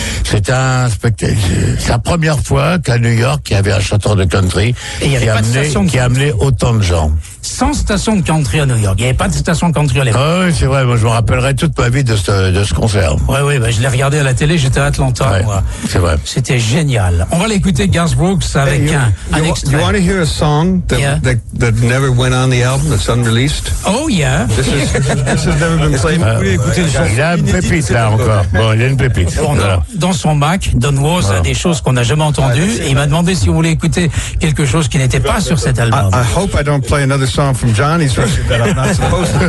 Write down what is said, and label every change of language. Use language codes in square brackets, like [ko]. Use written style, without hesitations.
[fr] C'est la première fois qu'à New York il y avait un chanteur de country qui amenait autant de gens. Sans station de country à New York. Il n'y avait pas de station de country à l'époque. Oui, c'est vrai. Moi, je me rappellerai toute ma vie de ce concert. Oui, ben, je l'ai regardé à la télé. J'étais à Atlanta. Ouais, moi. C'est vrai. C'était génial. On va l'écouter, Garth Brooks, avec un extrait. [en] You want to hear a song that never went on the album, that's unreleased? Oh, yeah. This has never been played. [fr] Vous pouvez écouter le chanson. Il a une pépite, là, encore. Bon, il y a une pépite. Bon, dans son Mac, Don Was a des choses qu'on n'a jamais entendues. Et il m'a demandé si vous voulez écouter quelque chose qui n'était pas sur cet album. [en] I hope I don't play another song from Johnny's record that I'm not supposed to.